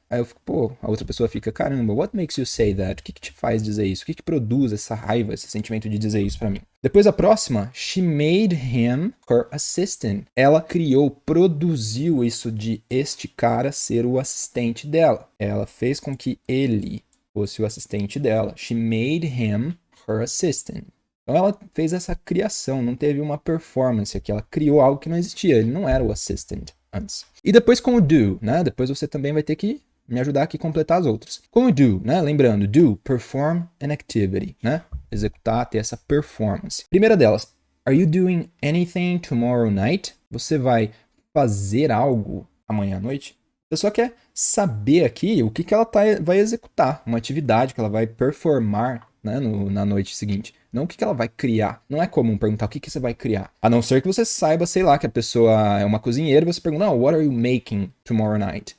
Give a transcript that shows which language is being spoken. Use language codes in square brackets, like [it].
[pt] Aí eu fico, pô, a outra pessoa fica, caramba, [en] what makes you say that? [pt] O que te faz dizer isso? O que produz essa raiva, esse sentimento de dizer isso pra mim? Depois a próxima, [en] she made him her assistant. [pt] Ela criou, produziu isso de este cara ser o assistente dela. Ela fez com que ele fosse o assistente dela. [en] She made him her assistant. [pt] Então ela fez essa criação, não teve uma performance aqui, ela criou algo que não existia, ele não era o assistant antes. E depois com o do, né? Depois você também vai ter que me ajudar aqui a completar as outras. Com o do, né? Lembrando, do, [en] perform an activity, [pt] né? Executar, ter essa performance. Primeira delas, [en] are you doing anything tomorrow night? [pt] Você vai fazer algo amanhã à noite? A pessoa quer saber aqui o que ela vai executar, uma atividade que ela vai performar, né, na noite seguinte. Não o que ela vai criar. Não é comum perguntar o que você vai criar. A não ser que você saiba, sei lá, que a pessoa é uma cozinheira e você pergunta, não, [en] what are you making tomorrow night?